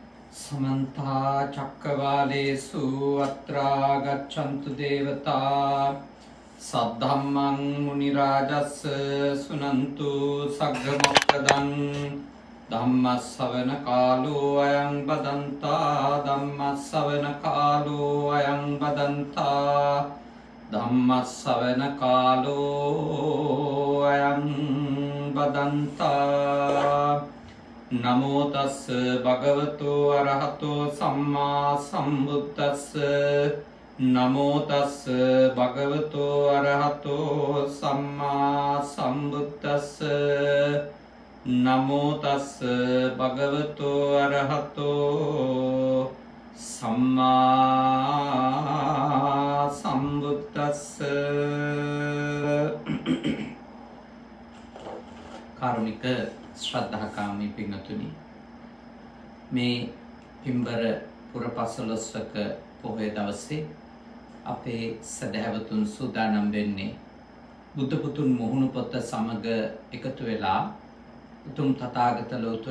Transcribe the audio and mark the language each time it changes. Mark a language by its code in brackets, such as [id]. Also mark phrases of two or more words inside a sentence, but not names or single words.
[pi] समन्ता चक्रवालेषु अत्रा गच्छन्तु देवता सद्धम्मं मुनिराजस् सुनन्तु सग्रमोक्तदं धम्मश्रवणकालो अयं बदन्ता धम्मश्रवणकालो अयं बदन्ता धम्मश्रवणकालो अयं बदन्ता नमो तस् भगवतो अरहतो सम्मा सम्बुद्धस्स नमो तस् भगवतो अरहतो सम्मा सम्बुद्धस्स नमो तस् भगवतो अरहतो सम्मा सम्बुद्धस्स [si] कारुणिक ශ්‍රද්ධාකාමී පින්වතුනි මේ පින්බර පුරපසළොස්වක පොහොය දවසේ අපේ සදහැවතුන් සූදානම් වෙන්නේ බුද්ධ පුතුන් මුහුණු පොත සමග එකතු වෙලා උතුම් තථාගත ලෝතර